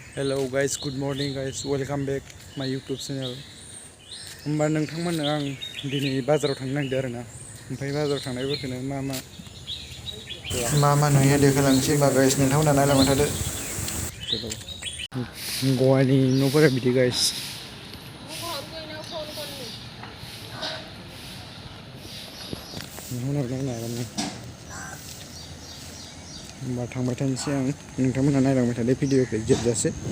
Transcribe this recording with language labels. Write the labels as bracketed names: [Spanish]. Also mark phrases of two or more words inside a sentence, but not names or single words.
[English] Hello guys, good morning guys, welcome back my YouTube channel. [Bodo] होमबा नोंथांमोननो आं दिनै बाजाराव थांनो नागिरदों आरोना। ओमफ्राय बाजाराव थांनायफोरखौनो मा नुयो देखायलांसै होमबा गाइस नोंथांमोना नायलांबाय थादो। गवानि न'फोरा बिदि गाइस। होमबा थांबाय थानोसै आं नोंथांमोना नायलांबाय थादो भिडिअखौ जोबजासे।